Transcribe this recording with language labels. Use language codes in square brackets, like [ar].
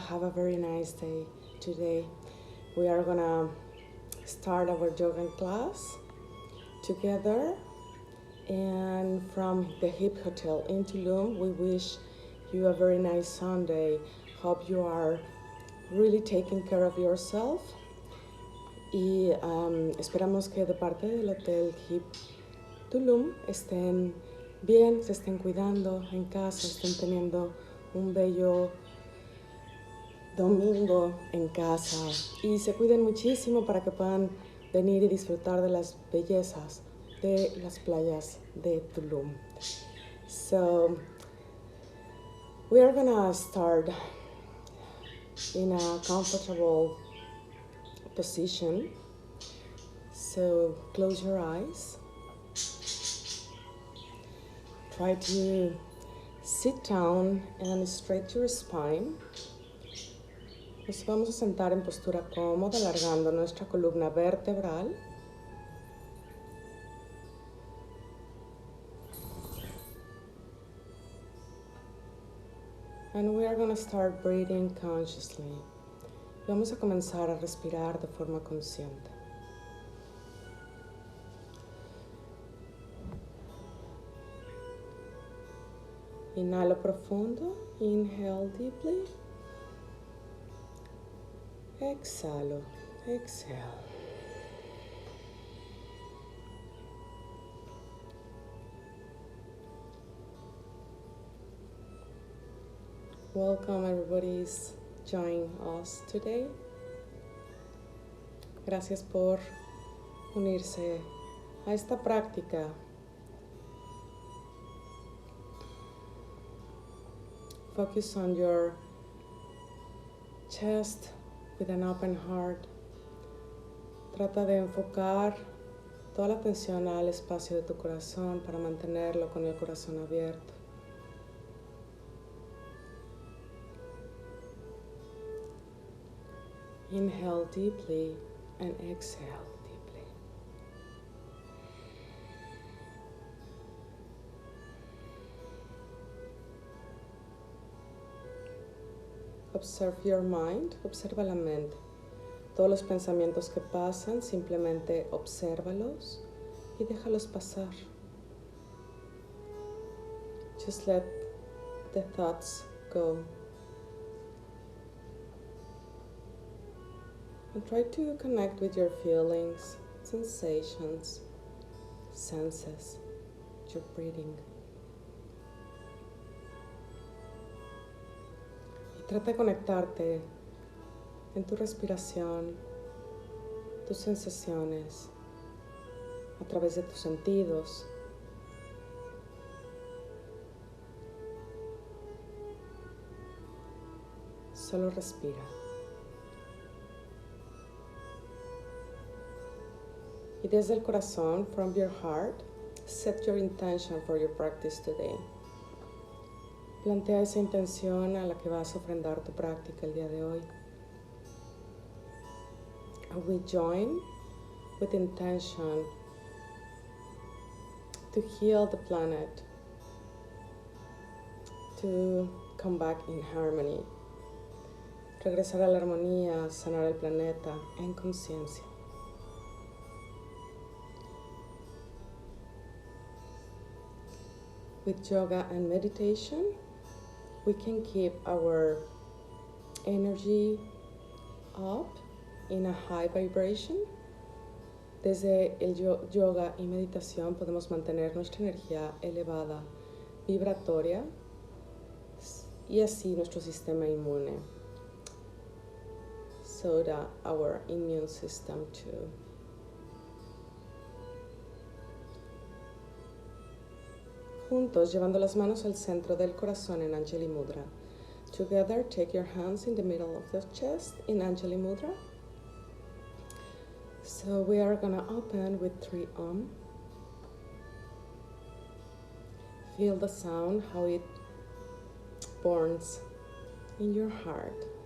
[en] Have a very nice day today. We are gonna start our yoga class together. And from the Hip Hotel in Tulum, we wish you a very nice Sunday. Hope you are really taking care of yourself. [es] Y esperamos que de parte del Hotel Hip Tulum estén bien, se estén cuidando en casa, estén teniendo un bello domingo en casa y se cuiden muchísimo para que puedan venir y disfrutar de las bellezas de las playas de Tulum. [en] So we are gonna start in a comfortable position. So close your eyes. Try to sit down and straight your spine. [es] Nos vamos a sentar en postura cómoda, alargando nuestra columna vertebral. [en] And we are going to start breathing consciously. [es] Vamos a comenzar a respirar de forma consciente. Inhalo profundo, [en] inhale deeply. [es] Exhalo, [en] exhale. Welcome everybody's joining us today. [es] Gracias por unirse a esta práctica. [en] Focus on your chest with an open heart. [es] Trata de enfocar toda la atención al espacio de tu corazón para mantenerlo con el corazón abierto. [en] Inhale deeply and exhale deeply. Observe your mind, [es] observa la mente. Todos los pensamientos que pasan, simplemente obsérvalos y déjalos pasar. [en] Just let the thoughts go. And try to connect with your feelings, sensations, senses, your breathing. [es] Trata de conectarte en tu respiración, tus sensaciones, a través de tus sentidos. Solo respira. Y desde el corazón, [en] from your heart, set your intention for your practice today. [es] Plantea esa intención a la que vas a ofrendar tu práctica el día de hoy. [en] We join with intention to heal the planet, to come back in harmony, [es] regresar a la armonía, sanar el planeta en conciencia. [en] With yoga and meditation, we can keep our energy up in a high vibration. [es] Desde el yoga y meditación podemos mantener nuestra energía elevada, vibratoria, y así nuestro sistema inmune. [en] So that our immune system too. [es] Juntos, llevando las manos al centro del corazón en Anjali Mudra. [en] Together, take your hands in the middle of the chest in Anjali Mudra. So we are gonna open with 3 Om. Feel the sound, how it burns in your heart.